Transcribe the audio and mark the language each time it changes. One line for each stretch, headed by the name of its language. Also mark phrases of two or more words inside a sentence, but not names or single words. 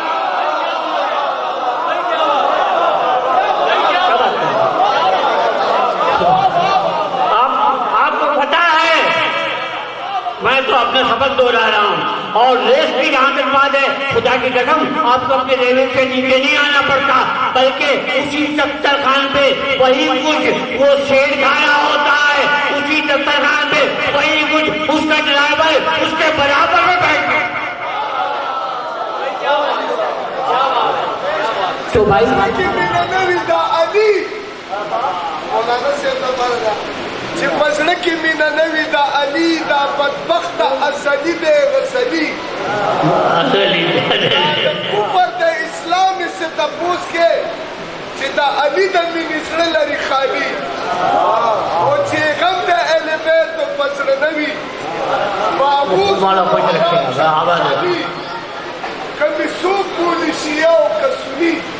Urdu: میں تو اپنا سبق دوہرا رہا ہوں، اور ریس کی جہاں تک بات ہے خدا کی قسم آپ کو اپنے لیول سے نیچے نہیں آنا پڑتا، بلکہ اسی دسترخوان پہ وہی کچھ وہ شیر کھانا ہوتا ہے، اسی دسترخوان پہ وہی کچھ اس کا ڈرائیور اس کے برابر میں بیٹھے۔ تو بھائی
Pashto: چې پزړه کې مینه نه وي د علي دا بدبخته ازلي دی غزلي کفر د اسلام سے تپوس کې چې د علي د مینې زړه لري خالي، او چې غم د اهل بیتو پزړه نه وي معبود علي که مې څوک بولي شیعه او که سني،